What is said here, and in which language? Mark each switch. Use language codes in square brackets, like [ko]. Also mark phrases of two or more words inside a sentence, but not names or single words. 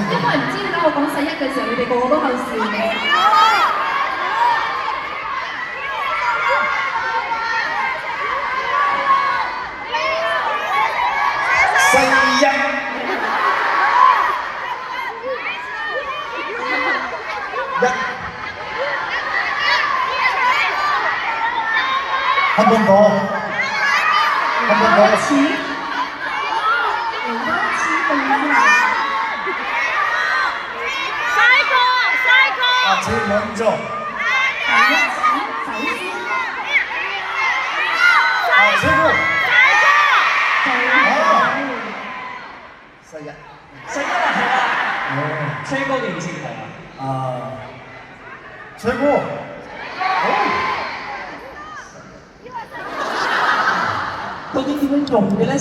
[yue] 因為唔知點解我講世一嘅時候，你哋個個都喺度笑嘅。 [ko] 世一。한번 더。 [yue] 開始。 [ko] 제일 먼저. 최고. [yue] 世一係啦。 최고嘅意思係啊。 [ko] 최고. [yue] 究竟點樣用嘅咧？